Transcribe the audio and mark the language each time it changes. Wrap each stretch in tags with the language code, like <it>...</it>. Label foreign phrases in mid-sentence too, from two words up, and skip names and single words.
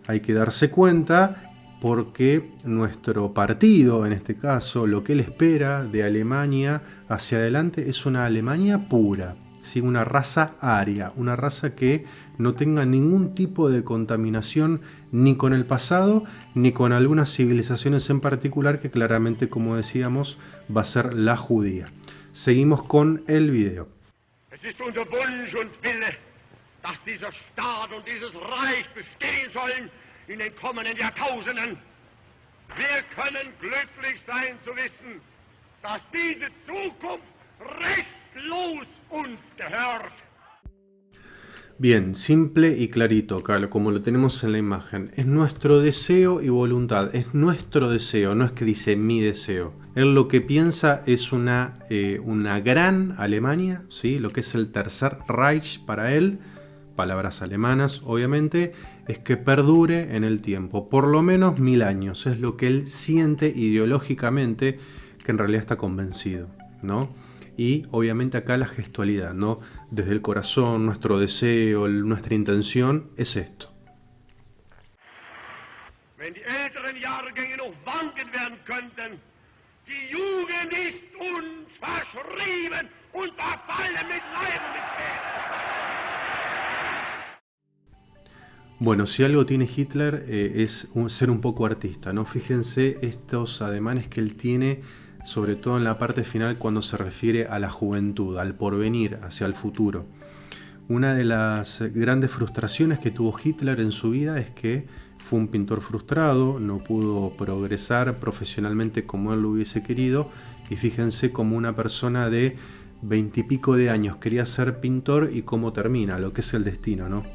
<es>Hay que darse cuenta porque nuestro partido, en este caso, lo que él espera de Alemania hacia adelante es una Alemania pura, ¿sí? Una raza aria, una raza que no tenga ningún tipo de contaminación ni con el pasado ni con algunas civilizaciones en particular, que claramente, como decíamos, va a ser la judía. Seguimos con el video.</es> <de>Es ist unser Wunsch und Wille, dass dieser Staat und dieses Reich bestehen sollen in den kommenden Jahrtausenden. Wir können glücklich sein zu wissen, dass diese Zukunft restlos uns gehört.</de> <es>Bien, simple y clarito, como lo tenemos en la imagen. Es nuestro deseo y voluntad, es nuestro deseo, no es que dice mi deseo. Él lo que piensa es una gran Alemania, ¿sí? Lo que es el Tercer Reich para él, palabras alemanas obviamente, es que perdure en el tiempo, por lo menos 1000 años, es lo que él siente ideológicamente, que en realidad está convencido, ¿no? Y obviamente acá la gestualidad, ¿no? Desde el corazón, nuestro deseo, nuestra intención es esto.</es> <de>Wenn die älteren Jahrgänge noch wanken werden könnten, die Jugend ist uns verschrieben und verfallen mit Leib und mit Seele.</de> <es>Bueno, si algo tiene Hitler es ser un poco artista, ¿no? Fíjense estos ademanes que él tiene, sobre todo en la parte final cuando se refiere a la juventud, al porvenir, hacia el futuro. Una de las grandes frustraciones que tuvo Hitler en su vida es que fue un pintor frustrado, no pudo progresar profesionalmente como él lo hubiese querido, y fíjense como una persona de 20 y pico de años quería ser pintor y cómo termina, lo que es el destino, ¿no?</es>